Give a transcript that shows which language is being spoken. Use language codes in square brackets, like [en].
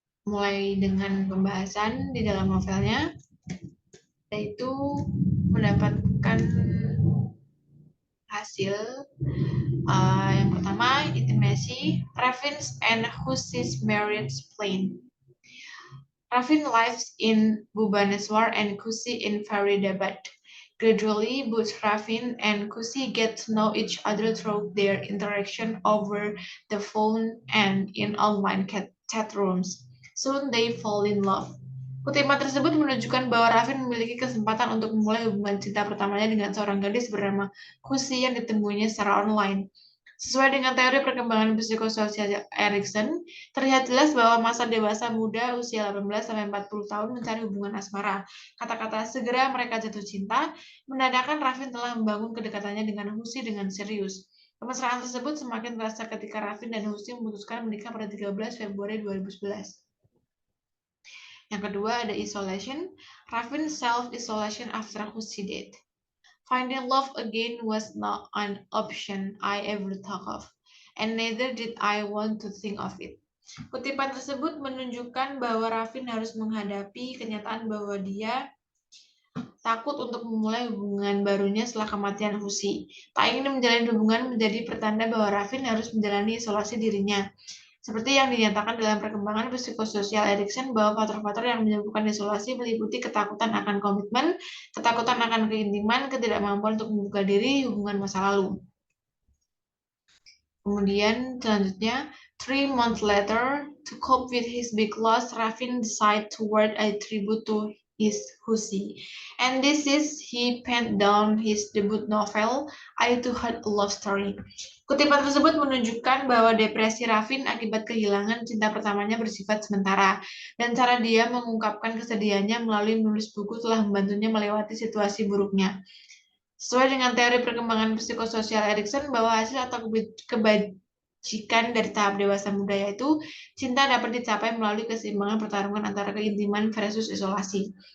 [id] Mulai dengan pembahasan di dalam novelnya, yaitu mendapatkan hasil yang pertama, [en] intimacy, Ravin's and Hussi's marriage plan. Ravin lives in Bhubaneswar and Kusi in Faridabad. Gradually, both Ravin and Kusi get to know each other through their interaction over the phone and in online chat rooms. Soon they fall in love. [id] Kutipan tersebut menunjukkan bahwa Ravin memiliki kesempatan untuk memulai hubungan cinta pertamanya dengan seorang gadis bernama Kusi yang ditemuinya secara online. Sesuai dengan teori perkembangan psikososial Erikson, terlihat jelas bahwa masa dewasa muda usia 18-40 tahun mencari hubungan asmara. Kata-kata segera mereka jatuh cinta, menandakan Ravin telah membangun kedekatannya dengan Husi dengan serius. Kemesraan tersebut semakin terasa ketika Ravin dan Husi memutuskan menikah pada 13 Februari 2011. Yang kedua ada isolation. [en] Ravin self-isolation after Husi death. Finding love again was not an option I ever thought of, and neither did I want to think of it. [id] Kutipan tersebut menunjukkan bahwa Ravin harus menghadapi kenyataan bahwa dia takut untuk memulai hubungan barunya setelah kematian Husi. Tak ingin menjalin hubungan menjadi pertanda bahwa Ravin harus menjalani isolasi dirinya. Seperti yang dinyatakan dalam perkembangan psikososial Erikson bahwa faktor-faktor yang menyebabkan isolasi meliputi ketakutan akan komitmen, ketakutan akan keintiman, ketidakmampuan untuk membuka diri, hubungan masa lalu. Kemudian selanjutnya, [en] 3 months later, to cope with his big loss, Ravin decided to write a tribute to his Husi. And this is he penned down his debut novel, I Too Had a Love Story. [id] Kutipan tersebut menunjukkan bahwa depresi Ravin akibat kehilangan cinta pertamanya bersifat sementara, dan cara dia mengungkapkan kesedihannya melalui menulis buku telah membantunya melewati situasi buruknya. Sesuai dengan teori perkembangan psikososial Erikson bahwa hasil atau kebajikan dari tahap dewasa muda yaitu cinta dapat dicapai melalui keseimbangan pertarungan antara keintiman versus isolasi.